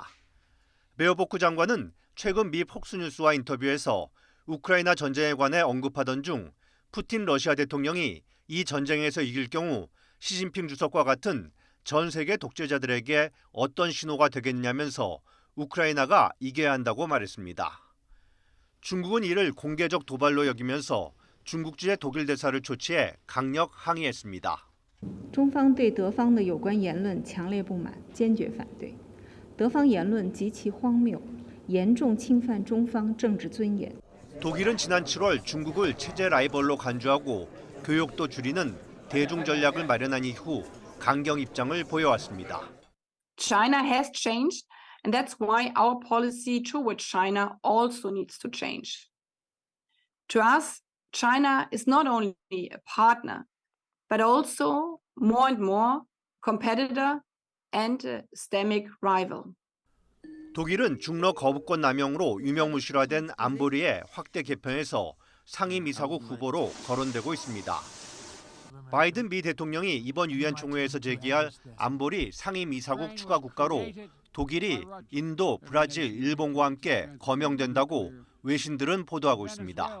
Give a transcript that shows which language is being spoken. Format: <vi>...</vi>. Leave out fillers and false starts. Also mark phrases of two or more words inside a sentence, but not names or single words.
<ko>베어보크 장관은 최근 미 폭스뉴스와 인터뷰에서 우크라이나 전쟁에 관해 언급하던 중 푸틴 러시아 대통령이 이 전쟁에서 이길 경우 시진핑 주석과 같은 전 세계 독재자들에게 어떤 신호가 되겠냐면서 우크라이나가 이겨야 한다고 말했습니다. 중국은 이를 공개적 도발로 여기면서 중국주의 독일 대사를 초치해 강력 항의했습니다.</ko> <zh>中方对德方的有关言论强烈不满，坚决反对。德方言论极其荒谬，严重侵犯中方政治尊严。</zh> <ko>독일은 지난 7월 중국을 체제 라이벌로 간주하고 교역도 줄이는 대중 전략을 마련한 이후 강경 입장을 보여왔습니다.</ko> <en>China has changed, and that's why our policy towards China also needs to change. To us, China is not only a partner, but also more and more competitor and a systemic rival.</en> <ko>독일은 중러 거부권 남용으로 유명무실화된 안보리의 확대 개편에서 상임이사국 후보로 거론되고 있습니다. 바이든 미 대통령이 이번 유엔 총회에서 제기할 안보리 상임이사국 추가 국가로 독일이 인도, 브라질, 일본과 함께 거명된다고 외신들은 보도하고 있습니다.</ko>